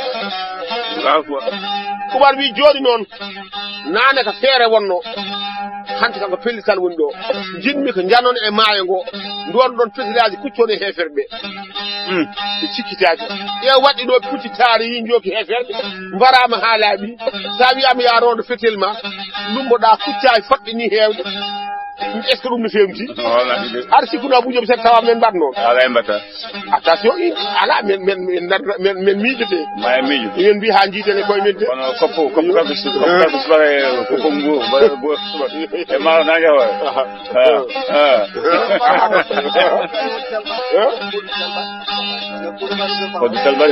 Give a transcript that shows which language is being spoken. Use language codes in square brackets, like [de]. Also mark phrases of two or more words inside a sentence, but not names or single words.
[ff] Oumar wi joni noon nane ko feere wonno hanti kanko pellital woni ɗo jinmi ko janon e maayo ngo ndon ɗon petiraji kuccone heferɓe ɓe cikkitaji e waɗi ɗo puccitari yi jooki heferɓe mbarama ha laaɓi sa wiyama ya rondo fetel ma lumboɗa kuccaji foɗɗe ni hewde [fr] est ce que [ff] ɗum no fewti ar sikkuno Abou Diop sen tawa men mbaɗ noon ala mbata attention ala men miijete ma miijo en mbi ha jiitene koye men de kono koppo subaka koppo ngu e maaro nange hoore koddi talbade